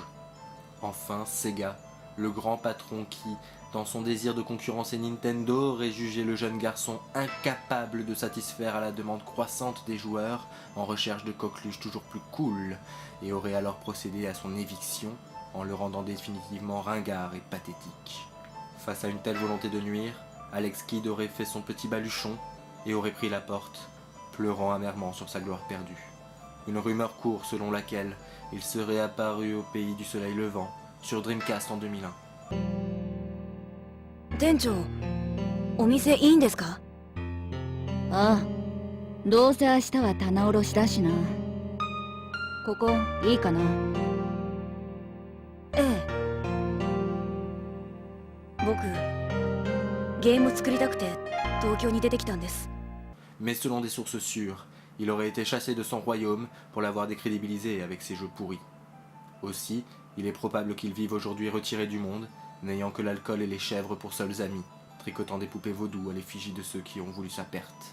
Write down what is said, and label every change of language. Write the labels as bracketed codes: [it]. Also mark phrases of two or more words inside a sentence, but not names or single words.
[fr] Enfin, Sega, le grand patron qui, dans son désir de concurrencer Nintendo, aurait jugé le jeune garçon incapable de satisfaire à la demande croissante des joueurs en recherche de coqueluches toujours plus cool, et aurait alors procédé à son éviction en le rendant définitivement ringard et pathétique. Face à une telle volonté de nuire, Alex Kidd aurait fait son petit baluchon et aurait pris la porte, pleurant amèrement sur sa gloire perdue. Une rumeur court selon laquelle il serait apparu au pays du soleil levant, sur Dreamcast en 2001. [ja] 店長、お店いいんですか？ああ、どうせ明日は棚卸しだしな。ここいいかな？ええ。僕、ゲーム作りたくて東京に出てきたんです。 [fr] Mais selon des sources sûres, il aurait été chassé de son royaume pour l'avoir décrédibilisé avec ses jeux pourris. Aussi, il est probable qu'il vive aujourd'hui retiré du monde, n'ayant que l'alcool et les chèvres pour seuls amis, tricotant des poupées vaudou à l'effigie de ceux qui ont voulu sa perte.